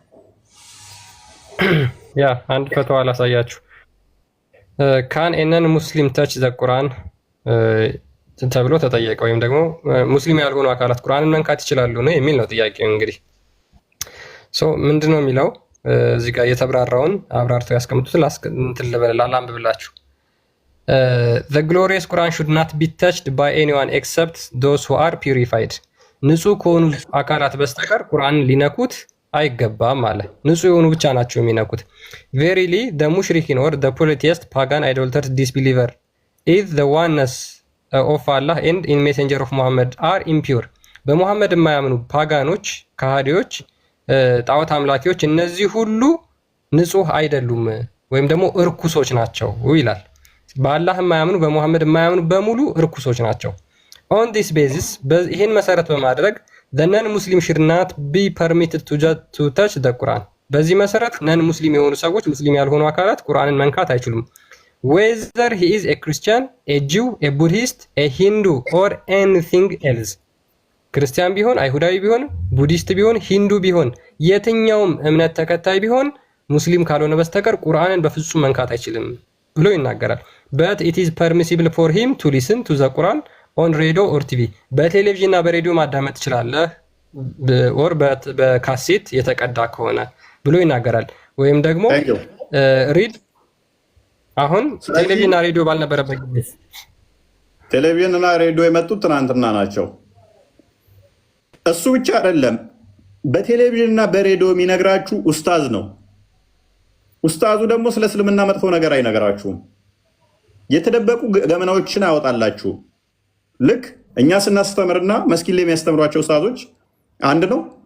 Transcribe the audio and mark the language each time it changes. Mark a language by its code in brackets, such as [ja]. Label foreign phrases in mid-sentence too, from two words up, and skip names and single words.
[am] ያ አንድ ፈተዋ ላሳያችሁ። [en] Can a non Muslim touch the Quran [am] ተብሎ ተጠየቀ። ወይም ደግሞ ሙስሊም ያልሆኑ አካላት ቁርአንን መንካት ይችላሉ ነው የሚል ነው ጥያቄው። እንግዲህ ምንድነው የሚለው እዚህ ጋር የተብራራውን አብራርተው ያስቀምጡት ላንብብላችሁ። [en] The glorious Quran should not be touched by anyone except those who are purified. [am] ንጹህ ከሆኑ አካላት በስተቀር ቁርአንን ሊነኩት አይገባም አለ። ንጹህ የሆኑ ብቻ ናቸው የሚነኩት። [en] Verily the mushrikin or the polytheist pagan idolaters disbeliever is the oneness of Allah and in messenger of Muhammad are impure. [am] በሙሐመድ የማያምኑ ፓጋኖች፣ ከሃዲዎች፣ ጣዖት አምላኪዎች እነዚህ ሁሉ ንጹህ አይደሉም ወይም ደግሞ እርኩሶች ናቸው ይላል። በአላህ የማያምኑ በሙሐመድ የማያምኑ በሙሉ እርኩሶች ናቸው። [en] On this basis [am] ይህን መሰረት በማድረግ [en] the non-Muslim should not be permitted to touch the Quran. [am] በዚህ መሰረት [en] non Muslim [am] የሆኑ ሰዎች ሙስሊም ያልሆኑ አካላት ቁርአንን መንካት አይችሉም። [en] Whether he is a Christian, a Jew, a Buddhist, a Hindu or anything else. [am] ክርስቲያን ቢሆን፣ አይሁዳዊ ቢሆን፣ ቡዲስት ቢሆን፣ ሂንዱ ቢሆን፣ የትኛውም እምነት ተከታይ ቢሆን ሙስሊም ካልሆነ በስተቀር ቁርአንን በፍጹም መንካት አይችልም ብሎ ይናገራል። [en] But it is permissible for him to listen to the Quran on radio or TV. [am] በቴሌቪዥን እና በሬዲዮ ማዳመጥ ትችላለህ ኦር በካሴት የተቀዳ ከሆነ ብሎ ይናገራል። ወይም ደግሞ ሪድ አሁን ቴሌቪዥን እና ሬዲዮ ባልነበረበት ጊዜ ቴሌቪዥን እና ሬዲዮ የመጡት ትናንትና ናቸው። እሱ ብቻ አይደለም፣ በቴሌቪዥን እና በሬዲዮ የሚነግራችሁ ኡስታዝ ነው። ኡስታዙ ደግሞ ስለ እስልምና መጥፎ ነገር አይነግራችሁም። የተደበቁ ገመናዎችን አያወጣላችሁ። ልክ እኛ ስናስተምርና መስጊድ ላይ የሚያስተምሯቸው ኡስታዞች አንድ ነው።